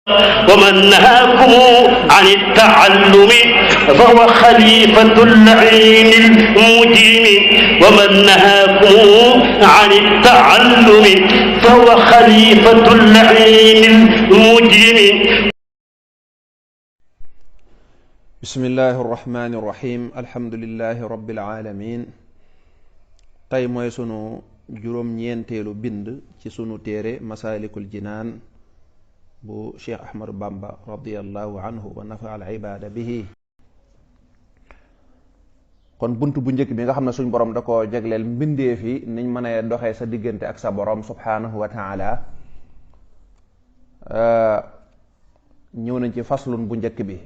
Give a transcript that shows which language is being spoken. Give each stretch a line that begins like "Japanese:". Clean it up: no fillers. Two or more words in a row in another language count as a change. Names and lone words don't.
Arabic: ومن نهاكم عن التعلم فهو خليفة اللعين المجرم ومن نهاكم عن التعلم فهو خليفة اللعين المجرم. بسم الله الرحمن الرحيم الحمد لله رب العالمين.
Wolof: tey mooy sunu juróom-ñeenteelu bind ci sunu téere Masaalikul Jinaan bu Cheikh Ahmadu Bamba
Arabic: رضي الله عنه ونفع العباد به.
Wolof: kon bunt bu njëkk bi nga xam ne suñ borom da ko jagleel mbindeef yi niñ mën a doxee sa diggante ak sa borom
Arabic: سبحانه وتعالى,
Wolof: ñëw nañ ci faslun bu njëkk bi.